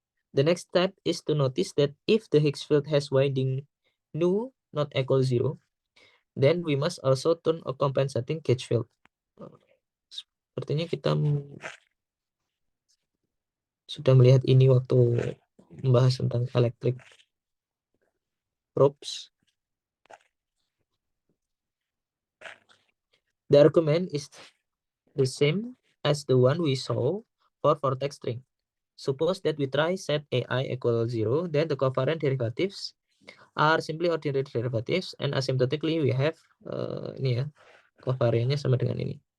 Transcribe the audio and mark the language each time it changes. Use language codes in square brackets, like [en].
[en] The next step is to notice that if the Higgs field has winding nu not equal 0, then we must also turn a compensating gauge field. [id] Sepertinya kita sudah melihat ini waktu membahas tentang electric probes. [en] The argument is the same as the one we saw for vortex string. Suppose that we try set AI equal 0, then the covariant derivatives are simply ordinary derivatives, and asymptotically we have [id] ini ya, covariantnya sama dengan ini.